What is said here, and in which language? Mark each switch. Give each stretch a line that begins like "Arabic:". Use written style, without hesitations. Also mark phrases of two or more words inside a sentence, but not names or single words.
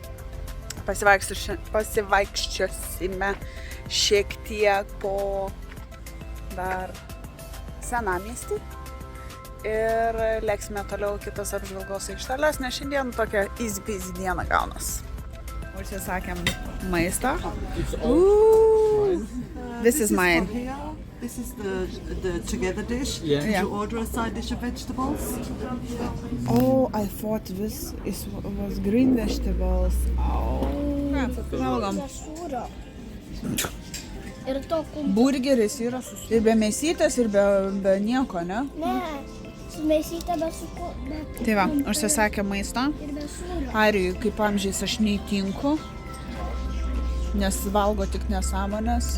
Lithuanian: Pasivaikščiosime šiek tiek po dar senamiestį ir leksime toliau kitas apžvalgos aikšteles, nes šiandien tokia easy diena gaunas. Užsisakėm maistą.
English: This is mine. This is the together dish. Yeah. Did you order a side dish of vegetables? Oh, I thought this was green vegetables.
Lithuanian: Valgom. Sūrio. Ir to Burgeris yra ir be mėsytės, ir be nieko, ne? Ne, su mėsyte be su Tai va, užsisakė maistą. ir be sūrio. Arijui kaip amžiais aš neįtinku, nes valgo tik nesąmonės.